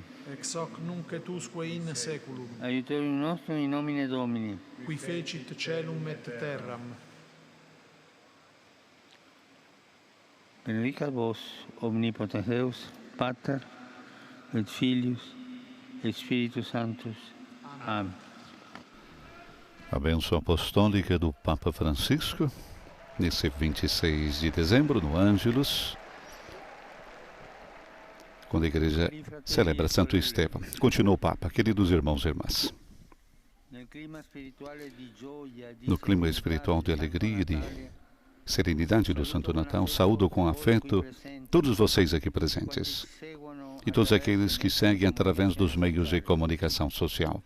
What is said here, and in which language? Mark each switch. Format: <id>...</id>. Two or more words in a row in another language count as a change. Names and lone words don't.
<la>Ex hoc nunc et usque in saeculum. Aiutorium nostrum in nomine Domini. Qui fecit caelum et terram. Benedicat vos, omnipotens Deus, Pater, et Filius, et Spiritus Sanctus.</la> <pt>Amém. A bênção apostólica do Papa Francisco, nesse 26 de dezembro, no Ângelus, quando a Igreja celebra Santo Estevão. Continua o Papa, queridos irmãos e irmãs. No clima espiritual de alegria e de serenidade do Santo Natal, saúdo com afeto todos vocês aqui presentes e todos aqueles que seguem através dos meios de comunicação social.</pt>